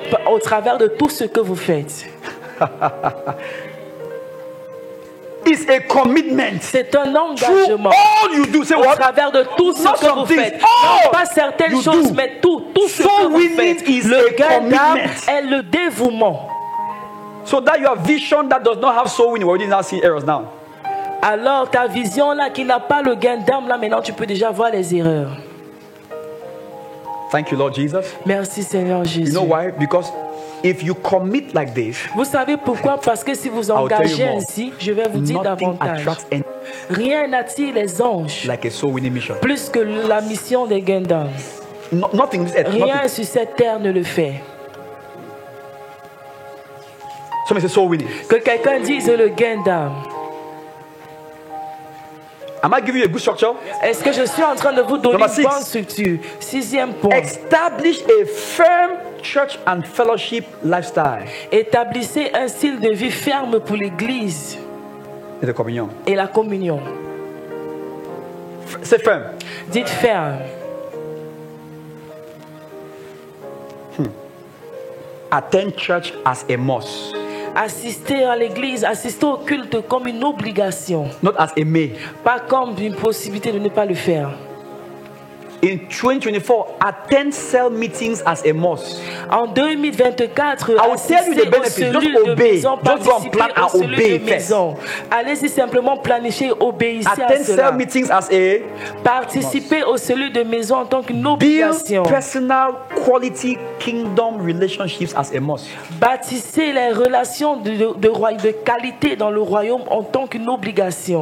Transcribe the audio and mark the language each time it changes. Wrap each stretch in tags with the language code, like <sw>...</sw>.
<fr>au travers de tout ce que vous faites.</fr> <en>It's a commitment.</en> <fr>C'est un engagement.</fr> <en>All you do. Say</en> <fr>au</fr> <en>what?</en> <fr>Travers de tout ce que vous faites. Non pas certaines choses, mais tout ce que vous faites. Le gain d'âme est le dévouement.</fr> <en>So that your vision that does not have soul winning, we didn't see errors now.</en> <fr>Alors ta vision là qui n'a pas le gain d'âme là, maintenant tu peux déjà voir les erreurs.</fr> <en>Thank you, Lord Jesus.</en> <fr>Merci Seigneur Jésus.</fr> <en>You know why? Because if you commit like this,</en> <fr>vous savez pourquoi? Parce que si vous engagez ainsi, je vais vous dire davantage. Rien n'attire les anges</fr> <en>like a soul winning mission.</en> <fr>Plus que la mission des gains d'âme. Rien sur cette terre ne le fait.</fr> <en>Soul winning.</en> <fr>Que quelqu'un dise le gain d'âme.</fr> <en>Am I giving you a good structure?</en> <fr>Est-ce que je suis en train de vous donner une bonne structure? 6e point.</fr> <en>Establish a firm church and fellowship lifestyle.</en> <fr>Établissez un style de vie ferme pour l'église. Et la communion. Et la communion. C'est ferme. Dites ferme.</fr> <en>Attend church as a must.</en> <fr>Assister à l'église, assister au culte comme une obligation.</fr> <en>Not as a may.</en> <fr>Pas comme une possibilité de ne pas le faire.</fr> <en>In 2024, attend cell meetings as a must.</en> <fr>En 2024, assistez aux cellules de maison, participez aux cellules de maison. Allez-y simplement planifier, obéissez à cela.</fr> <en>Attend cell meetings as a</en> <fr>participez aux cellules de maison en tant qu'une obligation.</fr> <en>Build personal quality kingdom relationships as a must.</en> <fr>Bâtissez les relations de qualité dans le royaume en tant qu'une obligation.</fr>